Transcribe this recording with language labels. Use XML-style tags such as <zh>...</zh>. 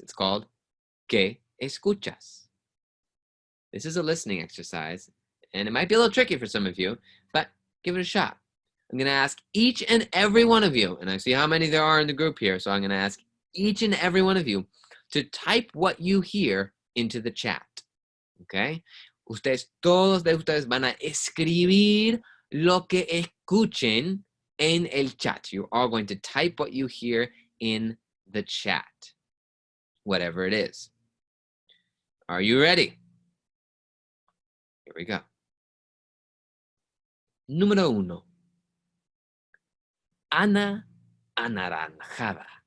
<en>It's called</en> <es>¿Qué escuchas?</es> <en>This is a listening exercise, and it might be a little tricky for some of you, but give it a shot. I'm going to ask each and every one of you, and I see how many there are in the group here, so I'm going to ask each and every one of you to type what you hear into the chat. Okay?</en> <es>Todos de ustedes van a escribir lo que escuchen en el chat.</es> <en>You're all going to type what you hear in the chat, whatever it is. Are you ready? Here we go.</en> <es>Número 1. Ana anaranjada.</es>